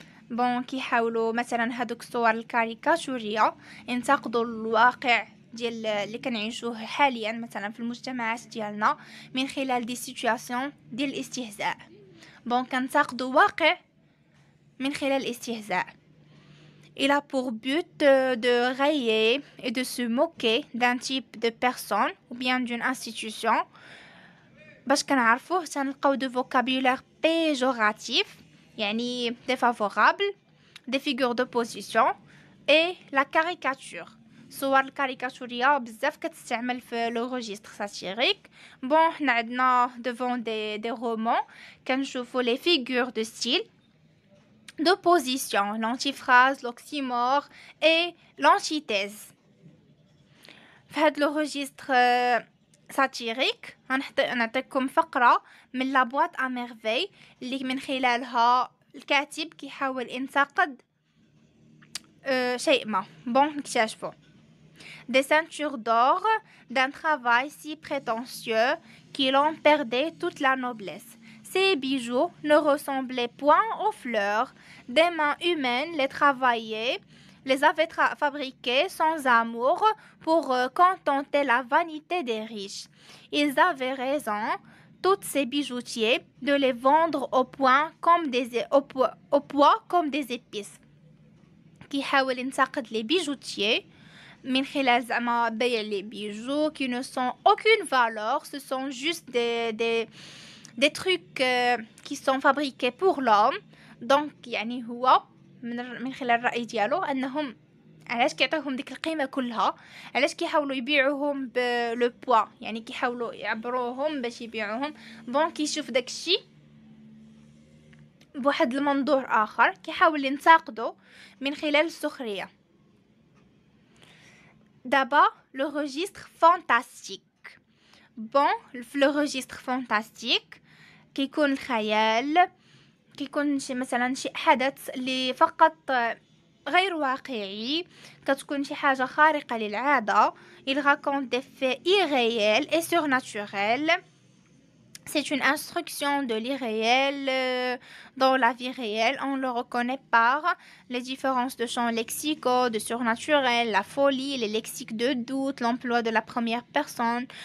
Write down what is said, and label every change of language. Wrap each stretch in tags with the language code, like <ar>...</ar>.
<ar>بون كيحاولوا مثلا هادوك الصور الكاريكاتورية ينتقدوا الواقع ديال اللي كنعيشوه حاليا مثلا في المجتمعات ديالنا من خلال دي سيتوياسيون ديال الاستهزاء. بون كنتقدوا واقع من خلال الاستهزاء.</ar> <fr>Il a pour but de railler et de se moquer d'un type de personne ou bien d'une institution.</fr> <ar>باش كنعرفوه تنلقاو</ar> <fr>de vocabulaire péjoratif يعني défavorable, des figures d'opposition et la caricature.</fr> <ar>صور الكاريكاتورية بزاف كتستعمل في لو روجيستر ساتيريك. بون حنا عندنا</ar> <fr>devant des romans</fr> <ar>كنشوفو</ar> <fr>les figures de style d'opposition, l'antiphrase, l'oxymore et l'antithèse.</fr> <ar>في هاد لو روجيستر ساتيريك غنعطيكم فقرة من لا بواط ا ميرفي اللي من خلالها الكاتب كيحاول ينتقد شيء ما. بون نكتشفوا</ar> <fr>des ceintures d'or d'un travail si prétentieux qu'il en perdait toute la noblesse. Ces bijoux ne ressemblaient point aux fleurs. Des mains humaines les avaient fabriqués sans amour pour contenter la vanité des riches. Ils avaient raison, tous ces bijoutiers, de les vendre au poids comme des épices.</fr> <ar>كيحاول ينتقد</ar> <fr>les bijoutiers</fr> <ar>من خلال زعما بيع</ar> <fr>les bijoux qui ne sont aucune valeur, ce sont juste des trucs qui sont fabriqués pour l'homme.</fr> <ar>donc يعني هو من خلال الرأي ديالو انهم علاش كيعطيوهم ديك القيمه كلها، علاش كيحاولوا يبيعوهم بلو بوا، يعني كيحاولوا يعبروهم باش يبيعوهم. بون كيشوف داكشي بواحد المنظور اخر، كيحاول ينتقدو من خلال السخريه.</ar> <fr>D'abord, le registre fantastique. Bon, le registre fantastique</fr> <ar>كيكون الخيال، كيكون مثلا شي حدث اللي فقط غير واقعي، كتكون شي حاجة خارقة للعادة.</ar> <fr>Il raconte des faits irréels et surnaturels. C'est une instruction de l'irréel dans la vie réelle. On le reconnaît par les différences de champs lexicaux, de surnaturel, la folie, les lexiques de doute, l'emploi de la première personne.</fr>